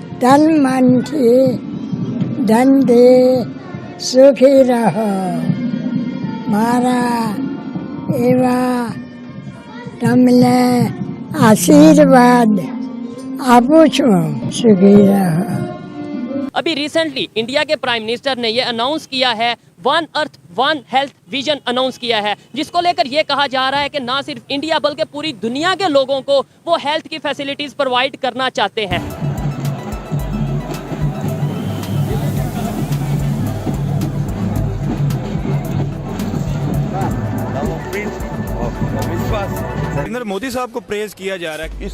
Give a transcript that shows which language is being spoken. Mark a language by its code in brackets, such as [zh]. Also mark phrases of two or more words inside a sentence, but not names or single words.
[hi] तन मन की धन दे सुखी रहो मारा एवा [gu] તમને આશીર્વાદ આપું છું સુખી રહો। [hi] अभी रिसेंटली इंडिया के प्राइम मिनिस्टर ने यह अनाउंस किया है वन अर्थ वन हेल्थ विजन अनाउंस किया है, जिसको लेकर यह कहा जा रहा है कि ना सिर्फ इंडिया बल्कि पूरी दुनिया के लोगों को वो हेल्थ की [en] facilities provide [hi] करना चाहते हैं। नरेंद्र मोदी साहब को प्रेज किया जा रहा है।